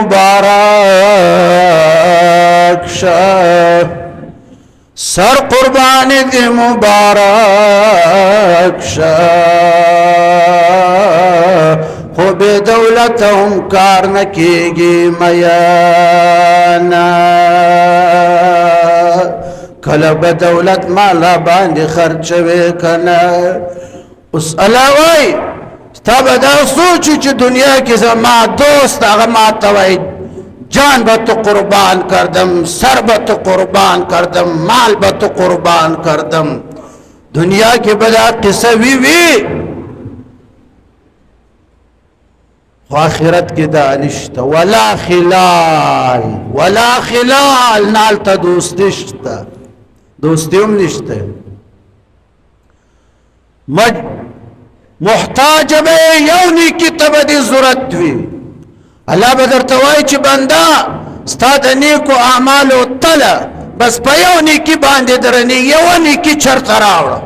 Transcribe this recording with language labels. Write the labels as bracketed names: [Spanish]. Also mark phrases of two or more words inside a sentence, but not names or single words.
[Pashto] مبارک شه، سر قربان دې مبارک شه، خو بې دولت هم کار نه کېږي میانا. کله به دولت مالا باندې خرچوي کنه. اوس الله وای ستا به دا سوچي چې دنیا کې زما دوست هغه ما ته وای [Persian] جان به تو قربان کردم، سر به تو قربان کردم، مال به تو قربان کردم. [Pashto] دنیا کې به دا قصه وي خو آخرت کې دا نشته. ولا خلال، ولا خلال، نالته دوستی شته، دوستی هم نشته. محتاج به یو نیکی ته به دې ضرورت وي. الله به درته وایي چې بنده ستا د نیکو اعمالو تله بس په یو نیکي باندې درنې، یوه نیکي چرته راوړه.